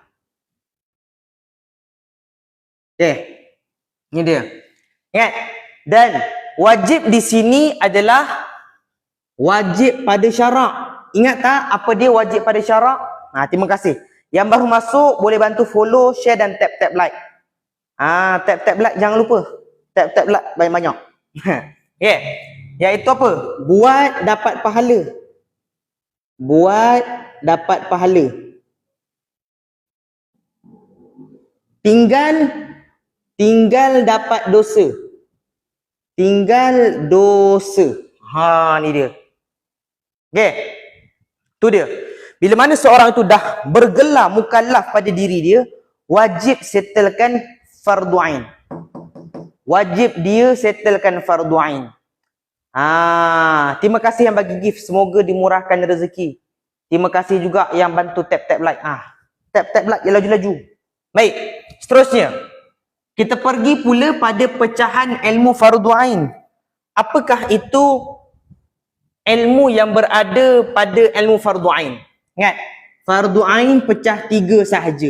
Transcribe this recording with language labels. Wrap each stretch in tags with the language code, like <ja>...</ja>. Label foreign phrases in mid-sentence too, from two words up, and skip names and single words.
<ms>Ini dia. Ingat, dan wajib di sini adalah wajib pada syarak. Ingat tak apa dia wajib pada syarak? Terima kasih. Yang baru masuk boleh bantu follow, share dan</ms> <en>tap like. Tap like</en> <ms>jangan lupa.</ms> <en>Tap like</en> <ms>banyak-banyak. Iaitu apa? Buat dapat pahala. Buat dapat pahala. Tinggal dapat dosa. Tinggal dosa. Ni dia. Okey. Tu dia. Bila mana seorang itu dah bergelar mukallaf pada diri dia, wajib settlekan fardu ain. Wajib dia settlekan fardu ain. Terima kasih yang bagi gift, semoga dimurahkan rezeki. Terima kasih juga yang bantu</ms> <en>tap like. Tap like</en> <ms>laju-laju. Baik, seterusnya kita pergi pula pada pecahan ilmu fardu ain. Apakah itu ilmu yang berada pada ilmu fardu ain? Ingat, fardu ain pecah 3 sahaja.</ms>